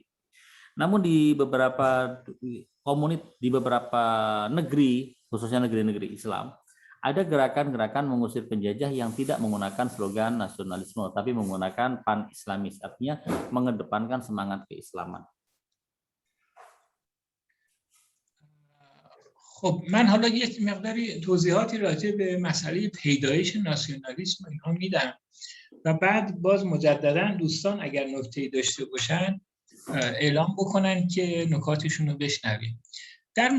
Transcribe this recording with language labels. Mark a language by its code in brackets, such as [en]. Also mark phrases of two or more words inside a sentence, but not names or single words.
[id] Namun di beberapa negeri, khususnya negeri-negeri Islam, ada gerakan-gerakan mengusir penjajah yang tidak menggunakan slogan nasionalisme, tapi menggunakan pan-islamis, artinya mengedepankan semangat keislaman. [fa] خب من حالا یک مقداری توضیحاتی راجع به مسئله پیدایش ناسیونالیسم اینها میدم و بعد باز مجددا دوستان اگر نکته‌ای داشته باشن اعلام بکنن که نکاتشون رو بشنویم.